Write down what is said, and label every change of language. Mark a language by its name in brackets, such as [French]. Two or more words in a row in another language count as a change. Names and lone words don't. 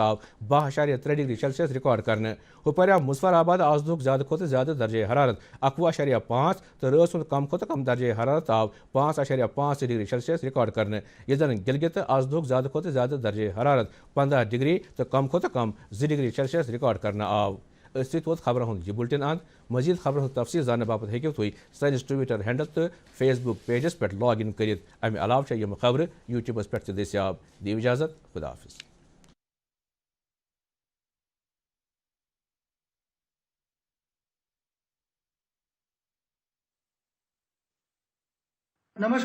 [Kashmiri] آو 12.3 [English] degree Celsius [Kashmiri] ریکارڈ کرنے ہپر آو مظفر آباد آز دہ زیادہ کھت زیادہ درجہ حرارت 11.5 تو رات ہند کم کھت کم درجہ حرارت آو 5.5 [English] degree Celsius [Kashmiri] ریکارڈ کرنے یہ زن گلگت آز دہ زیادہ کھت زیادہ درجہ حرارت 15 ڈگری تو کم کھت کم 2 [English] degree Celsius [Kashmiri] ریکارڈ کرنا آو ووت خبرن ہند یہ بلٹن اند مزید خبرن ہند تفصیل زاننے باپت ہیکو تھی سانس [English] Twitter handle [Kashmiri] تو فیس بک پیجس پہ [English] log in [Kashmiri] کرت امہ علاوہ یم خبر یوٹیوبس پہ دستیاب دیو اجازت خدا حافظ نمسکار